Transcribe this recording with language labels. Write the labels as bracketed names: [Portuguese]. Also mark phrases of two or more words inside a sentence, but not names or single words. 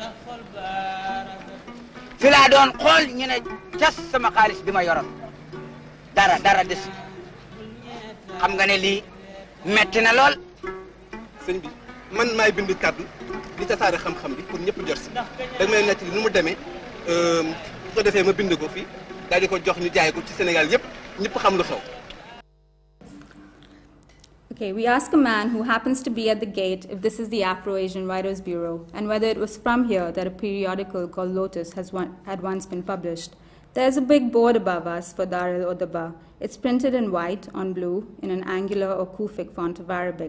[Wolof] fi laa doon xool ñu ne cas sama xaalis bi ma yoroon dara des xam nga ne lii metti na lool sëñ bi man maay bind kaddu di tasaare xam-xam bi pour ñëpp jot si da may nettali nu mu demee su ko defee ma bind ko fii daal di ko jox ñu jaay ko ci Sénégal yëpp ñëpp xam lu xew. [English] Okay, we ask a man who happens to be at the gate if this is the Afro-Asian Writers Bureau and whether it was from here that a periodical called Lotus had once been published. There's a big board above us for Dar el-Odaba. It's printed in white on blue in an angular or Kufic font of Arabic.